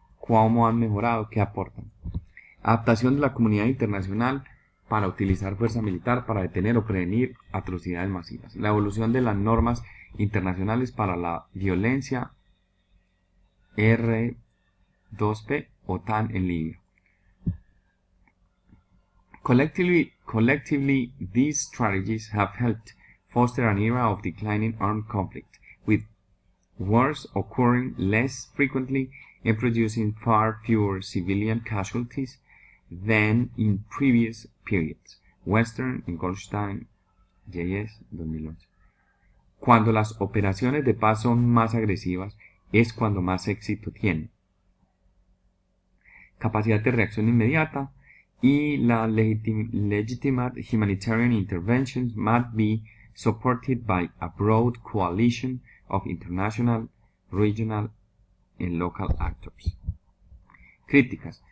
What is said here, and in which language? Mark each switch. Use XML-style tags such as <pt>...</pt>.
<es>¿Cómo han mejorado? ¿Qué aportan? Adaptación de la comunidad internacional para utilizar fuerza militar para detener o prevenir atrocidades masivas. La evolución de las normas internacionales para la violencia R2P, OTAN en Libia.</es> <en>Collectively, these strategies have helped foster an era of declining armed conflict, with wars occurring less frequently and producing far fewer civilian casualties than in previous periods.</en> <es>Western y Goldstein, J.S. 2011. Cuando las operaciones de paz son más agresivas, es cuando más éxito tienen. Capacidad de reacción inmediata y la</es> <en>legitimate humanitarian interventions must be supported by a broad coalition of international, regional and local actors.</en> <es>Críticas.</es>